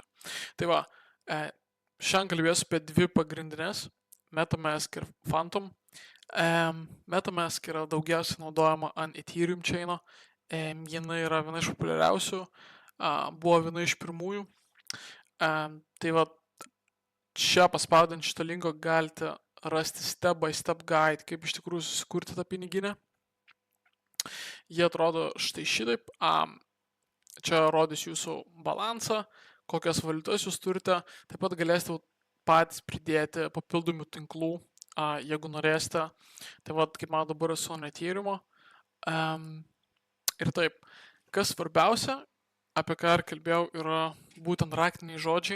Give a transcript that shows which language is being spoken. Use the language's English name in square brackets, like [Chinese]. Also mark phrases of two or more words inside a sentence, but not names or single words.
[Lithuanian] Tai va, šiandien kalbėsiu apie dvi pagrindinės, MetaMask ir Phantom. MetaMask yra daugiausiai naudojama ant Ethereum chaino, jinai yra viena iš populiariausių, buvo viena iš pirmųjų. Tai va, čia paspaudant šitą linką galite rasti [English] step by step guide, [Lithuanian] kaip iš tikrųjų susikurti tą piniginę. Jie atrodo štai šitaip. Čia rodys jūsų balansą, kokias valiutas jūs turite. Taip pat galėsite patys pridėti papildomų tinklų, jeigu norėsite. Tai va, kaip man dabar esu ant Ethereum. Ir taip, kas svarbiausia, apie ką ir kalbėjau, yra būtent raktiniai žodžiai.